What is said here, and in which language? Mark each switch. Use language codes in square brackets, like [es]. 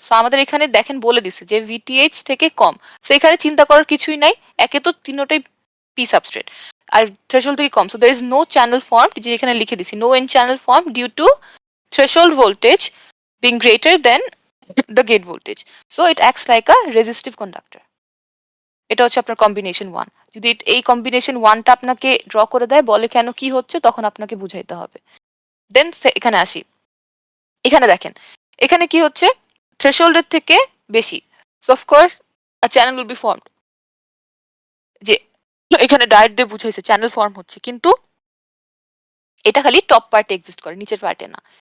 [bn] So আমাদের এখানে দেখেন বলে দিছে যে ভিটিএইচ থেকে কম। সো এখানে চিন্তা করার কিছুই নাই। একে তো তিনটাই পি সাবস্ট্রেট আর থ্রেশহোল্ড থেকে কম। So [en] there is no channel form, [bn] যে এখানে লিখে দিছি no end channel form [en] Due to threshold voltage being greater than the gate voltage. So it acts like a resistive conductor. [bn] এটা হচ্ছে আপনার কম্বিনেশন 1। যদি এই কম্বিনেশন 1টা আপনাকে ড্র করে দেয় বলে কেন কি হচ্ছে তখন আপনাকে বুঝাইতে হবে। দেন এখানে আসি। এখানে দেখেন এখানে কি হচ্ছে থ্রেশহোল্ডের থেকে বেশি। [en] So of course a channel will be formed. [bn] যে এখানে ডাইরেক্ট দিয়ে বুঝাইছে চ্যানেল ফর্ম হচ্ছে, কিন্তু এটা খালি টপ পার্টে এক্সিস্ট করে, নিচের পার্টে না।